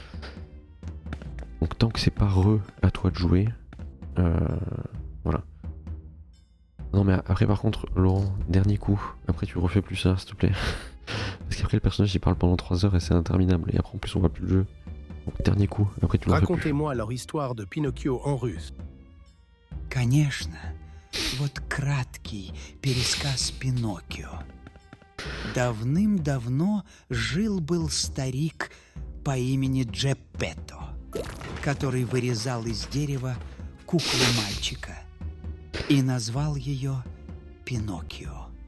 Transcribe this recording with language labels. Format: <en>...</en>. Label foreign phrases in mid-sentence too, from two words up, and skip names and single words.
<fr>Donc tant que c'est pas à toi de jouer, voilà. Non mais après par contre, Laurent, dernier coup, après tu refais plus ça s'il te plaît. Parce qu'après le personnage il parle pendant 3 heures et c'est interminable, et après en plus on voit plus le jeu. Donc dernier coup, après tu le refais plus. Racontez-moi leur histoire de Pinocchio en russe.</fr> <ru>Конечно. Вот краткий пересказ Пиноккио. Давным-давно жил-был старик по имени Джеппетто, который вырезал из дерева куклу мальчика и назвал ее Пиноккио.</ru>